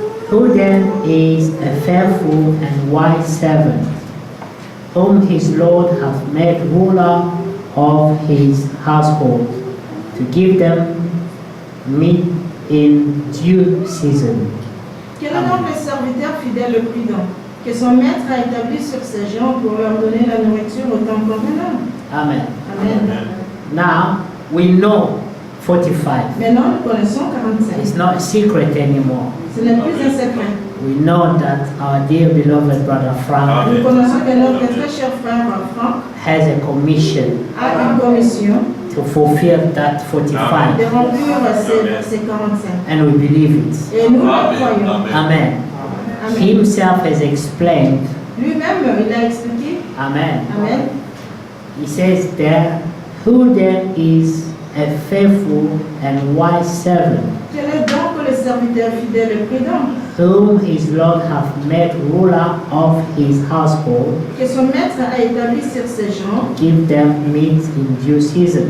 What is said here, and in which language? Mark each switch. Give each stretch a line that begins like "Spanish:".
English: Who then is a faithful and wise servant, whom his Lord hath made ruler of his household, to give them meat in due season?
French: Quel est donc le serviteur fidèle et prudent, que son maître a établi sur ses gens pour leur donner la nourriture au temps convenant?
English: Amen.
French: Amen.
English: Now we know 45.
French: Maintenant, nous connaissons 45.
English: It's not a secret anymore.
French: Ce n'est plus un secret.
English: We know that our dear beloved brother Frank
French: Nous connaissons que notre très cher frère Franck
English: has a commission
French: a une commission
English: to fulfill that 45,
French: de remplir ces 45.
English: and we believe it.
French: Et nous le croyons.
English: Amen.
French: Amen.
English: Himself has explained.
French: Lui-même, il a expliqué.
English: Amen.
French: Amen.
English: He says there, who then is a faithful and wise servant,
French: Quel est donc le serviteur fidèle et prudent,
English: whom his Lord hath made ruler of his household,
French: que son maître a établi sur ses gens
English: give them meat in due season?